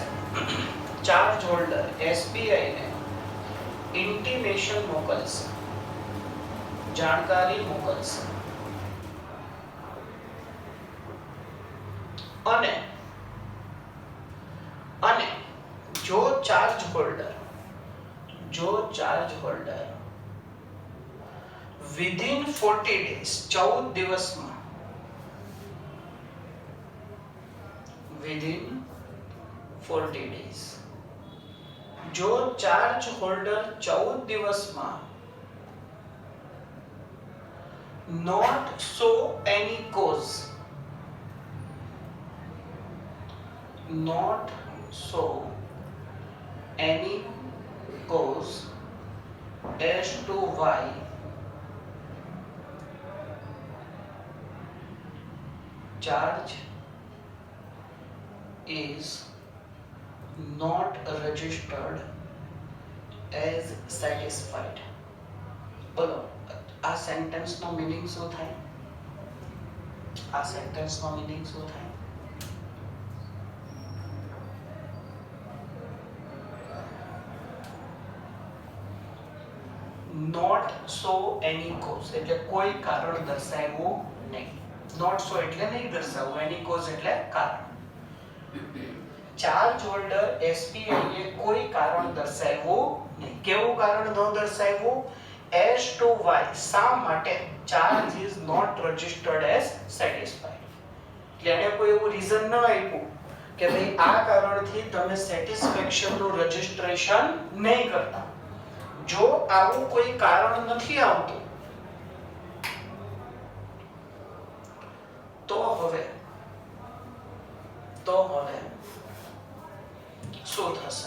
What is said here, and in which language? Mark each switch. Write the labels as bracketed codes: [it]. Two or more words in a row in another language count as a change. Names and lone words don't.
[en] charge holder [gu] SBI ને ઇન્ટિમેશન મોકલશે, જાણકારી મોકલશે, અને જો [en] charge holder within 40 days [gu] 14 દિવસમાં [en] within 40 days [gu] જો [en] charge holder [gu] 14 દિવસમાં [en] not show any cause as to why charge is not registered as satisfied. [gu] બોલો આ સેન્ટેન્સ નો મીનિંગ શું થાય? આ સેન્ટેન્સ નો મીનિંગ શું થાય? [en] not show any cause [gu] એટલે કોઈ કારણ દર્શાવ્યું નહીં. [en] not show [gu] એટલે નહીં દર્શાવવું, [en] any cause [gu] એટલે કારણ. [en] charge holder [gu] SBI એ કોઈ કારણ દર્શાવ્યું નહીં. કેવું કારણ ન દર્શાવ્યું? [en] as to why, [gu] શા માટે [en] charge is not registered as satisfied. [gu] એટલે એને કોઈ એવું રીઝન ન આપ્યું કે ભાઈ આ કારણથી તમે સેટિસ્ફેક્શન નું રજિસ્ટ્રેશન નહીં કરતા. જો આવું કોઈ કારણ નથી આવતું તો હવે શું થશે?